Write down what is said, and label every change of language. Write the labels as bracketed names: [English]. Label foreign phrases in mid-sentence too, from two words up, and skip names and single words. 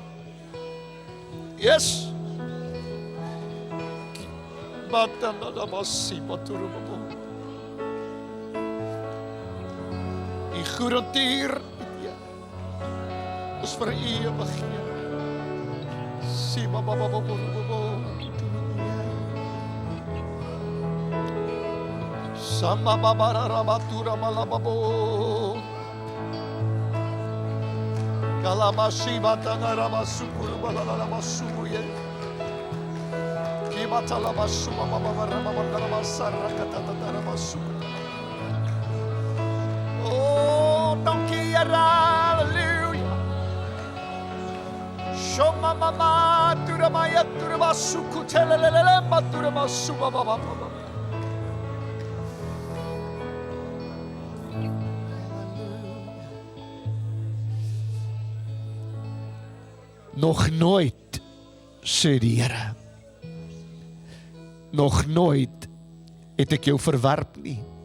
[English] Yes. [Afrikaans] U goedertierenheid, Here, is vir ewig, Here. Sama babara rabatura malababo. Kalamashi batana rabasukuru balalabasuye. Kibatala basuma babara babara basara katata rabasukuru. Oh, donkey hallelujah. Shoma mama turamaya turabasuku telelele maturabasuba baba. Nog nooit, sê die Here, nog nooit het ek jou verwerp nie.